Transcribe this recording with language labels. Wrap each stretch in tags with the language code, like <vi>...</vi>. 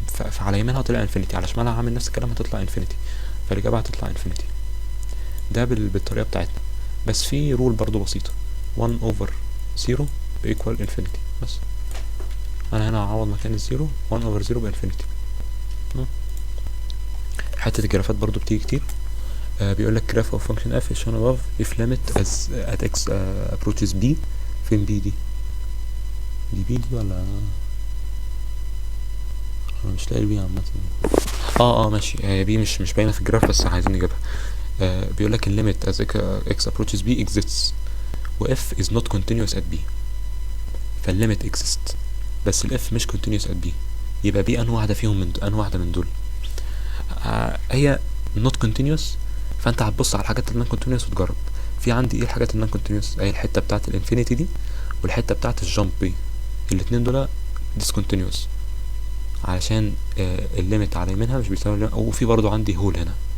<ar>فعلى يمينها طلع انفينيتي، على شمالها هعمل نفس الكلام هتطلع انفينيتي، فالإجابة هتطلع انفينيتي. ده بالطريقة بتاعتنا. بس في رول برضو بسيطة،</ar> <en>1 over 0 equal infinity.</en> <ar>بس انا هنا هعوض مكان الزيرو</ar> <en>1 over 0</en> <ar>بانفينيتي. حتة الجرافات برضو بتيجي كتير. بيقول لك</ar> <en>graph of function f is shown above if limit as at x approaches b.</en> <ar>فين b دي؟ دي b دي ولا انا مش لاقي البي عامة. ماشي، هي بي مش باينة في الجراف، بس عايزين نجيبها. بيقول لك</ar> <en>limit as x approaches b exists</en> <ar>و</ar> <en>f is not continuous at b.</en> <ar>فالlimit exist بس ال f مش</ar> <en>continuous at b،</en> <ar>يبقى b انهي واحدة فيهم، من انهي واحدة من دول. هي not continuous، فانت هتبص على الحاجات اللي non continuous وتجرب. في عندي ايه الحاجات اللي non continuous؟ اهي الحتة بتاعت الانفينيتي دي والحتة بتاعت الجامب دي، الاتنين دول discontinuous علشان الليميت على يمينها مش بيساوي، وفي برضو عندي هول هنا.</ar>